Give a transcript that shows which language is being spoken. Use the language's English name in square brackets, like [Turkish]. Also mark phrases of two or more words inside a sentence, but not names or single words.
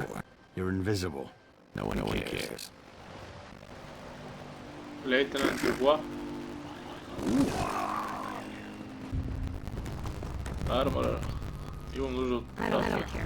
[English] You're invisible. No one cares. Lieutenant Dubois. Armor. [Bulgarian] Имам нужда от... [English] I don't care.